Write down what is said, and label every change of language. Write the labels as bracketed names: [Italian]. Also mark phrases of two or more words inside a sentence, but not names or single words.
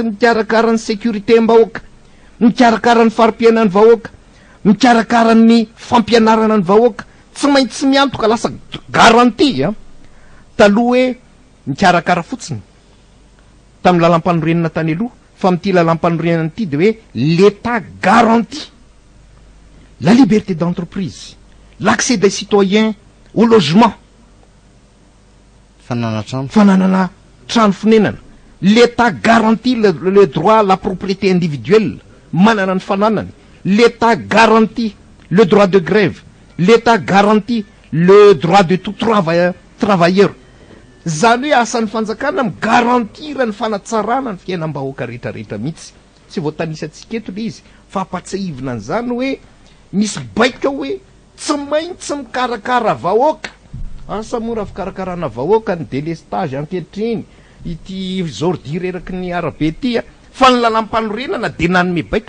[Malagasy] mikarakara ny sécurité am-bahoaka, mikarakara ny farim-piainan'ny vahoaka, mikarakara ny fampianarana ny vahoaka, tsy maintsy miantoka lasa garantie taloha hoe mikarakara fotsiny tamin'ny lalam-panorenana tany aloha, fa amin'ity lalam-panorenana ity de hoe [French] l'état garantit la liberté d'entreprise, l'accès des citoyens au logement, [Malagasy] fananana trano fonenana. [French] L'état garantit le droit à la propriété individuelle, [Malagasy] manana ny fananany. [French] L'état garantit le droit de grève, l'état garantit le droit de tout travailleur. [Malagasy] Zany hoe asan'ny fanjakana migarantira ny fanatsarana ny fiainam-bahoaka rehetrarehetra mihitsy. Tsy voatanisy eto le izy fa apatsahivina an'izany hoe misy baika hoe tsy maintsy mikarakara vahoaka. Asa mora fikarakarana vahoaka ny délestage ankehitriny, ity zordi reraky ny arabe ity fa ny lalam-panorenana de nanome baiko.